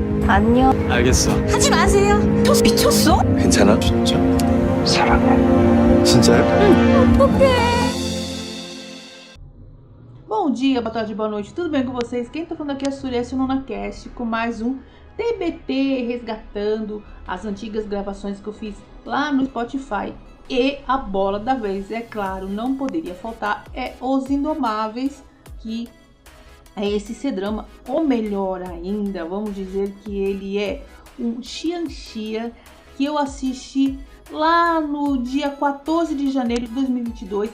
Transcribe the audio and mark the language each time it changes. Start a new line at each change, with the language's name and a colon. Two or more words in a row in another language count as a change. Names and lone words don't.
Korean: 안녕. 알겠어. 하지 마세요. 미쳤어? 괜찮아? 진짜? 사랑해. 진짜요? 어떡해.
Portuguese: Bom dia, boa tarde, boa noite, tudo bem com vocês? Quem tá falando aqui é a Surya Nonacast com mais um TBT resgatando as antigas gravações que eu fiz lá no Spotify. E a bola da vez, é claro, não poderia faltar, é Os Indomáveis, que é esse C-drama, ou melhor ainda, vamos dizer que ele é um xianxia que eu assisti lá no dia 14 de janeiro de 2022.